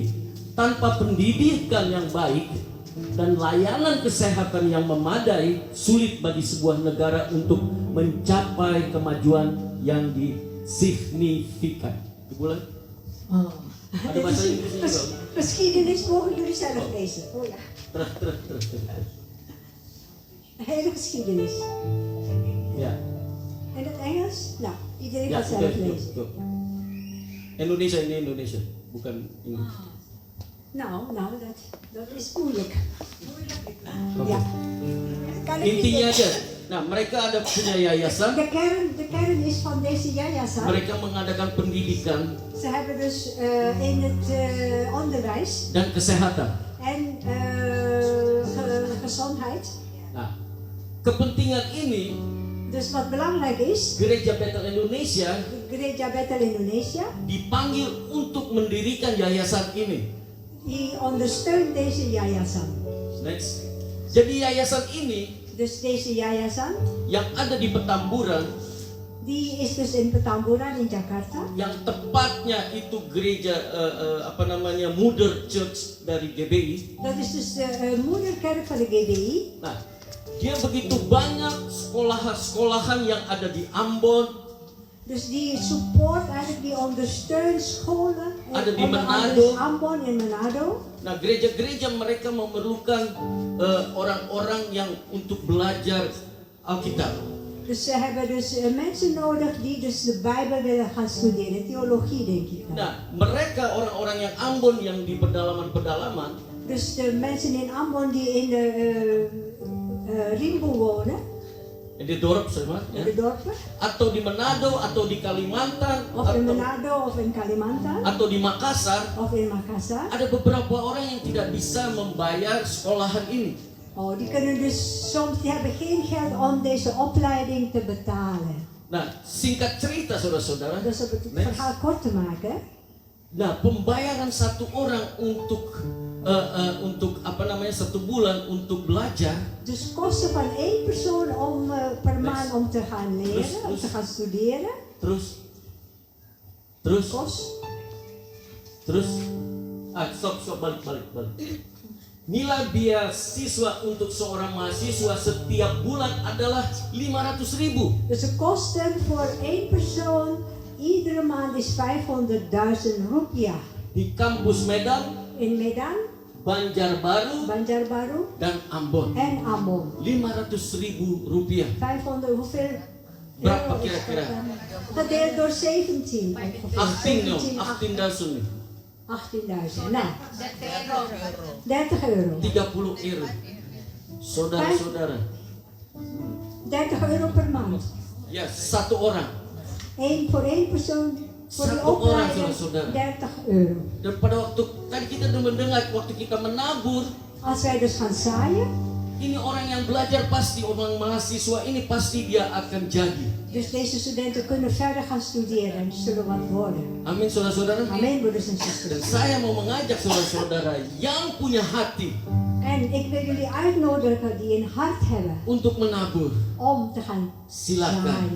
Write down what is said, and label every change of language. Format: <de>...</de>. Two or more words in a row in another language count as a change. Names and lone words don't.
<id>Tanpa pendidikan yang baik dan layanan kesehatan yang memadai, sulit bagi sebuah negara untuk mencapai kemajuan yang signifikan. Dibulan? Oh. Ada bahasa Inggrisnya juga.</id> <nl>Geschiedenis mogen jullie zelf lezen. Oh ja,</nl> <id>Terus.</id> <nl>een hele geschiedenis.</nl> <id>Ya.</id> <nl>En het Engels? Nou, iedereen</nl> <id>Ya,</id> <nl>gaat zelf lezen.</nl> <id>tuh. Indonesia ini Indonesia, bukan ini.</id> <nl>Nou, dat is moeilijk. Oke. Ja. Kan ik</nl> <id>Intinya</id> <nl>niet-</nl> <id>aja. Nah, mereka ada punya yayasan.</id> <nl>De kern is van deze Yayasan.</nl> <id>Mereka mengadakan pendidikan</id> <nl>Ze hebben dus in het onderwijs</nl> <id>dan kesehatan.</id> <nl>en gezondheid.</nl> <id>Nah, kepentingan ini</id> <nl>Dus wat belangrijk is,</nl> <id>Gereja Bethel Indonesia</id> <nl>Gereja Bethel Indonesia,</nl> <id>dipanggil untuk mendirikan yayasan ini.</id> <nl>die ondersteunt deze Yayasan.</nl> <id>Next. Jadi yayasan ini</id> <nl>Dus deze Yayasan,</nl> <id>yang ada di Petamburan,</id> <nl>die is dus in Petamburan in Jakarta.</nl> <id>yang tepatnya itu gereja</id> <en>Mother Church</en> <id>dari GBI.</id> <nl>Dat is dus de moederkerk van de GBI.</nl> <id>Nah, dia begitu banyak sekolahan yang ada di Ambon,</id> <nl>Dus die support eigenlijk, die ondersteunt scholen</nl> <id>ada di</id> <nl>onder andere</nl> <id>Manado.</id> <nl>is Ambon in Manado.</nl> <id>Nah, gereja-gereja mereka memerlukan orang-orang yang untuk belajar Alkitab.</id> <nl>Dus ze hebben dus mensen nodig die dus de Bijbel willen gaan studeren, theologie denk ik.</nl> <id>Nah, mereka orang-orang yang Ambon yang di pedalaman-pedalaman,</id> <nl>Dus de mensen in Ambon die in de Rimbo wonen,</nl> <id>di dorp semua,</id> <nl>in</nl> <id>ya,</id> <nl>de dorpen,</nl> <id>atau di Manado, atau di Kalimantan,</id> <nl>of in</nl> <id>atau,</id> <nl>Manado of in Kalimantan,</nl> <id>atau di Makassar,</id> <nl>of in Makassar.</nl> <id>ada beberapa orang yang tidak bisa membayar sekolahan ini.</id> <nl>Oh, die kunnen dus soms, die hebben geen geld om deze opleiding te betalen.</nl> <id>Nah, singkat cerita saudara-saudara,</id> <nl>Dus om het</nl> <id>next.</id> <nl>verhaal kort te maken,</nl> <id>Nah, pembayaran satu orang untuk apa namanya, 1 bulan untuk belajar,</id> <nl>dus kosten van 1 persoon om per maand om te gaan leren, om te gaan studeren,</nl> <id>terus</id> <nl>kost.</nl> <id>stop balik. Nilai biaya siswa untuk seorang mahasiswa setiap bulan adalah 500.000.</id> <nl>Dus de kosten voor 1 persoon iedere maand is 500.000 rupiah.</nl> <id>Di kampus Medan,</id> <nl>In Medan,</nl> <id>Banjarbaru,</id> <nl>Banjarbaru</nl> <id>dan Ambon.</id> <nl>en Ambon.</nl> <id>500.000 rupiah.</id> <nl>500, hoeveel?</nl> <id>Berapa</id> <nl>euro is</nl> <id>kira-kira?</id> <nl>dat dan? Gedeeld door 17 ongeveer.</nl> <id>18.000 nih.</id> <nl>18.000. Nou,</nl> <id>30 euro.</id> <nl>30 euro. 30 euro.</nl> <id>Saudara-saudara,</id> <nl>30 euro per maand.</nl> <id>ya, satu orang.</id> <nl>Voor één persoon, voor die</nl> <id>Satu orang,</id> <nl>opleiding</nl> <id>saudara.</id> <nl>30 euro.</nl> <id>Dan pada waktu tadi kita udah mendengar, waktu kita menabur,</id> <nl>Als wij dus gaan zaaien,</nl> <id>ini orang yang belajar pasti, orang mahasiswa ini pasti dia akan jadi.</id> <nl>dus deze studenten kunnen verder gaan studeren en zullen wat worden.</nl> <id>Amin, saudara-saudara.</id> <nl>Amen, broeders en</nl> <id>Dan</id> <nl>zusters.</nl> <id>saya mau mengajak saudara-saudara yang punya hati</id> <nl>En ik wil jullie uitnodigen die een hart hebben</nl> <id>untuk menabur.</id> <nl>om te gaan</nl> <id>Silakan.</id> <nl>zaaien.</nl>